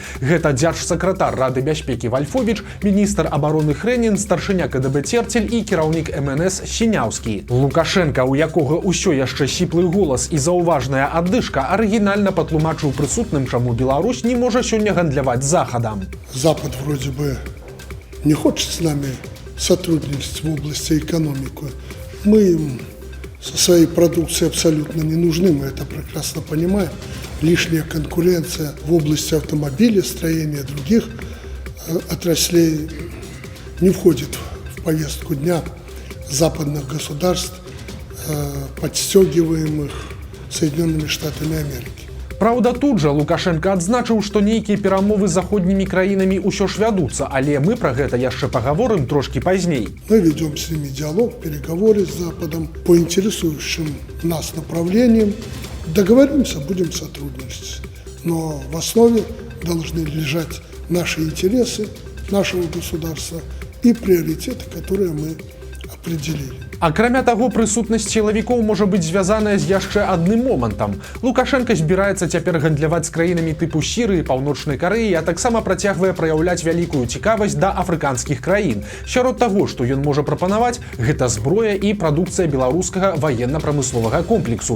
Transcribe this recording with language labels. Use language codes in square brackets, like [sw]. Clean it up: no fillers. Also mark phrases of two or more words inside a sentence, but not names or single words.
[be] Гэта дзяржсакратар Рады бяспекі Вальфовіч, міністр абароны Хрэнін, старшыня КДБ Церцель і кіраўнік МНС Сіняўскі. Лукашенка, у якога ўсё яшчэ сіплы голас і заўважная аддышка, арыгінальна патлумачыў прысутным, чаму Беларусь не можа сёння гандляваць з Захадам. [ru] Запад вроде бы не хочет с нами сотрудничать в области экономики. Мы им со своей продукцией абсолютно не нужны, мы это прекрасно понимаем. Лишняя конкуренция в области автомобилестроения, других отраслей не входит в повестку дня западных государств, подстегиваемых Соединенными Штатами Америки. [be] Праўда, тут жа Лукашенко адзначыў, што нейкія перамовы з заходнімі краінамі ўсё ж вядуцца, але мы пра гэта яшчэ пагаворым трошкі пазней. [ru] Мы ведем с ними диалог, переговоры с Западом по интересующим нас направлениям. Договоримся, будем сотрудничать. Но в основе должны лежать наши интересы, нашего государства и приоритеты, которые мы определили. [be] Акрамя таго, прысутнасць сілавікоў можа быць звязаная з яшчэ адным момантам. Лукашенко збіраецца цяпер гандляваць з краінамі тыпу Сірыі, Паўночнай Карэі, а таксама працягвае праяўляць вялікую цікавасць да афрыканскіх краін. Сярод таго, што ён можа прапанаваць, гэта зброя і прадукцыя беларускага ваенна-прамысловага комплексу.